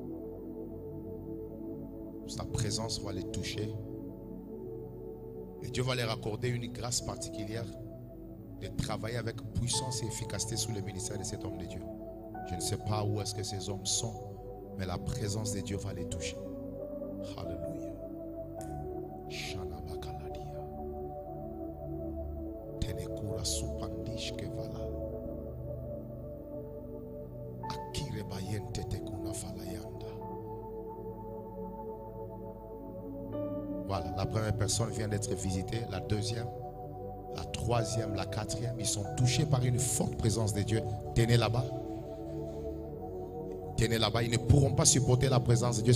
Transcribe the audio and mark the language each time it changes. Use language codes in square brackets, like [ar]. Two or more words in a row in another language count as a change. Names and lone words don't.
[fr] Sa présence va les toucher et Dieu va leur accorder une grâce particulière de travailler avec puissance et efficacité sous le ministère de cet homme de Dieu. Je ne sais pas où est-ce que ces hommes sont, mais la présence de Dieu va les toucher. Alléluia. Shana bakaladia. Tenekura supandish kevala. Akire bayente tekuna falayanda. Voilà, la première personne vient d'être visitée, la deuxième, la troisième, la quatrième, ils sont touchés par une forte présence de Dieu. Tenez là-bas. Tenez là-bas, ils ne pourront pas supporter la présence de Dieu.